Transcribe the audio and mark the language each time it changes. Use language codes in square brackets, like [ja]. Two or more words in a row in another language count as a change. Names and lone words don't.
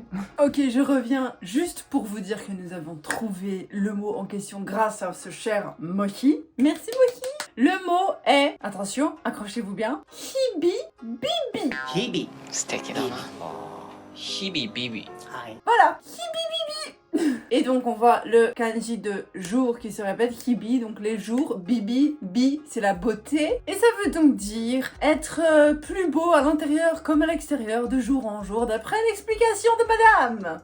[fr] Ok, je reviens juste pour vous dire que nous avons trouvé le mot en question grâce à ce cher Moki. Merci Moki. Le mot est, attention, accrochez-vous bien, Hibi Bibi. [ja] 日々。素敵だな。日々ビビ。はい。 [fr] Voilà, Hibi Bibi. Et donc on voit le kanji de jour qui se répète, Hibi, donc les jours, Bibi, Bi, c'est la beauté. Et ça veut donc dire être plus beau à l'intérieur comme à l'extérieur de jour en jour, d'après l'explication de madame.